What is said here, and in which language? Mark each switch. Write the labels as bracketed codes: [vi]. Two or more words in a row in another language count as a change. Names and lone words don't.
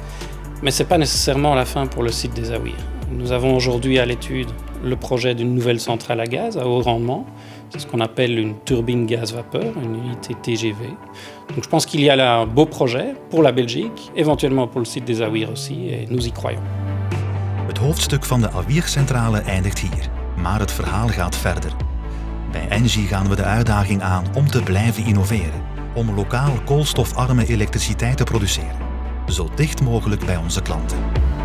[fr] Mais ce n'est pas nécessairement la fin pour le site des Awiers. Nous avons aujourd'hui à l'étude le projet d'une nouvelle centrale à gaz à haut rendement. C'est ce qu'on appelle une turbine gaz-vapeur, une unité TGV. Donc je pense qu'il y a là un beau projet pour la Belgique, éventuellement pour le site des Awiers aussi, et nous y croyons. [nl] Het hoofdstuk van de Awiercentrale eindigt hier, maar het verhaal gaat verder. Bij Engie gaan we de uitdaging aan om te blijven innoveren, om lokaal koolstofarme elektriciteit te produceren, zo dicht mogelijk bij onze klanten.